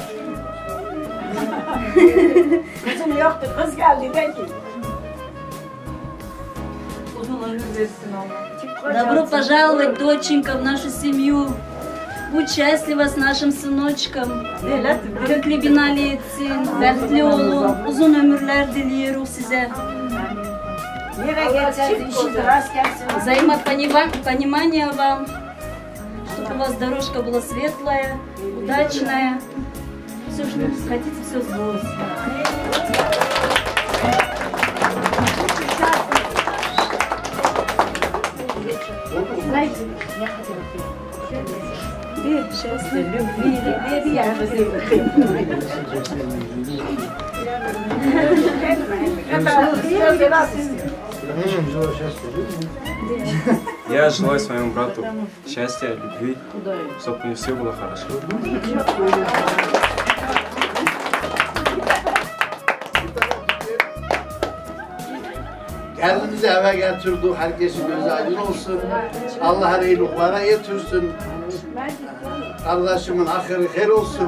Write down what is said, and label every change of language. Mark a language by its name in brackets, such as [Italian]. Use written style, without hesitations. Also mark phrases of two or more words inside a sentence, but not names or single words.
[Turkish] Kızım yoktu, kız geldi de ki. [Russian] Добро пожаловать, доченька, в нашу семью. Будь счастлива с нашим сыночком. [Turkish] Köklebinali etsin, bəxtli olun, uzun ömürler diliyorum size. [Russian] Взаимопонимания вам, чтобы у вас дорожка была светлая, удачная. Все, что хотите, все сбылось. Счастья, любви, Я желаю своему брату счастья, любви, чтобы у него все было хорошо. [Turkish] Kendinizi eve getirdik, herkesin gözü aydın olsun. Allah her iyiliklara yetirsin. Kardeşimin ahırı hayır olsun.